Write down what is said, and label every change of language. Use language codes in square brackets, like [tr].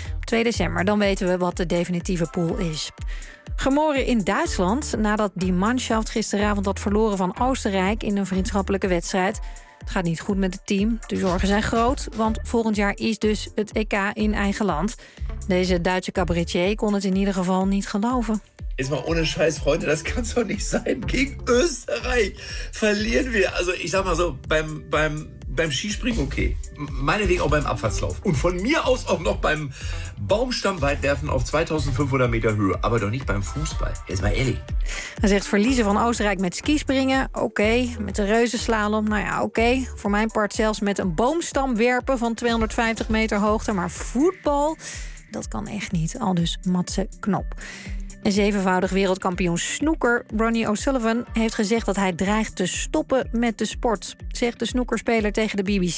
[nl] 2 december, dan weten we wat de definitieve pool is. Gemoren in Duitsland nadat die Mannschaft gisteravond had verloren van Oostenrijk in een vriendschappelijke wedstrijd. Het gaat niet goed met het team. De zorgen zijn groot, want volgend jaar is dus het EK in eigen land. Deze Duitse cabaretier kon het in ieder geval niet geloven. [de] Jetzt mal ohne Scheiß, Freunde, das kann doch nicht sein. Gegen Österreich verlieren wir. Also ich sag mal so, beim Skispringen okay. Meinetwegen auch beim Abfahrtslauf. Und von mir aus auch noch beim Baumstammweitwerfen auf 2500 Meter Höhe. Aber doch nicht beim Fußball. Jetzt mal ehrlich. [nl] Hij zegt verliezen van Oostenrijk met skispringen, okay. Met de reuzenslalom, nou ja, okay. Voor mijn part zelfs met een boomstam werpen van 250 meter hoogte. Maar voetbal, dat kan echt niet. Aldus Matze Knop. Een zevenvoudig wereldkampioen snooker, Ronnie O'Sullivan, heeft gezegd dat hij dreigt te stoppen met de sport, zegt de snookerspeler tegen de BBC.